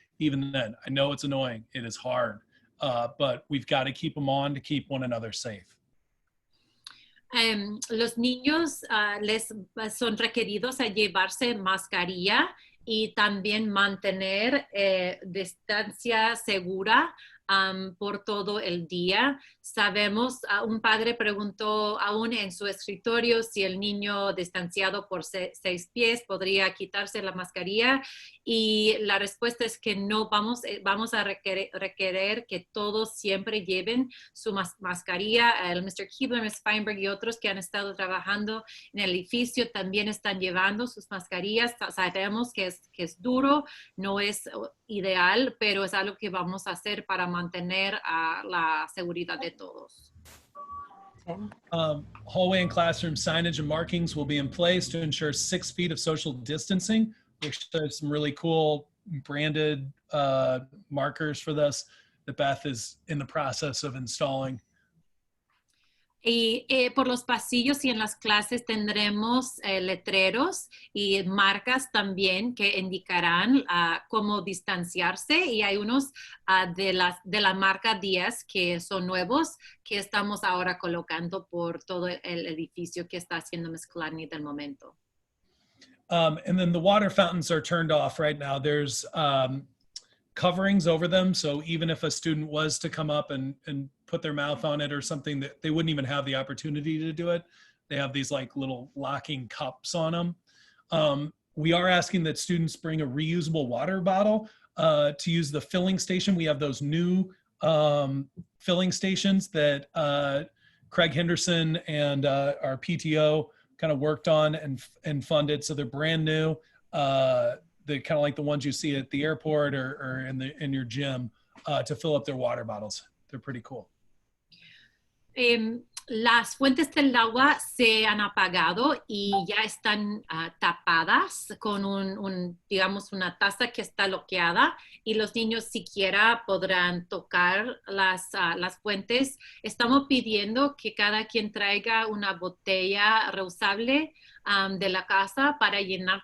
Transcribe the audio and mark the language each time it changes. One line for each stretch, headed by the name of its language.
English: Even then, I know it's annoying. It is hard, but we've got to keep them on to keep one another safe.
Spanish: Los niños les son requeridos a llevarse mascarilla y también mantener distancia segura por todo el día. Sabemos, un padre preguntó aún en su escritorio si el niño distanciado por 6 pies podría quitarse la mascarilla y la respuesta es que no, vamos a requerir que todos siempre lleven su mascarilla. El Mr. Keebler, Ms. Feinberg y otros que han estado trabajando en el edificio también están llevando sus mascarillas. Sabemos que es duro, no es ideal, pero es algo que vamos a hacer para mantener la seguridad de todos.
English: Hallway and classroom signage and markings will be in place to ensure 6 feet of social distancing. There's some really cool branded markers for this that Beth is in the process of installing.
Spanish: Y por los pasillos y en las clases tendremos letreros y marcas también que indicarán cómo distanciarse y hay unos de la marca 10 que son nuevos que estamos ahora colocando por todo el edificio que está haciendo Ms. Gladney del momento.
English: And then the water fountains are turned off right now. There's coverings over them. So even if a student was to come up and put their mouth on it or something, that they wouldn't even have the opportunity to do it. They have these little locking cups on them. We are asking that students bring a reusable water bottle to use the filling station. We have those new filling stations that Craig Henderson and our PTO kind of worked on and funded. So they're brand new. They're kind of like the ones you see at the airport or in your gym to fill up their water bottles. They're pretty cool.
Spanish: las fuentes del agua se han apagado y ya están tapadas con digamos, una taza que está bloqueada y los niños siquiera podrán tocar las fuentes. Estamos pidiendo que cada quien traiga una botella reusable de la casa para llenar.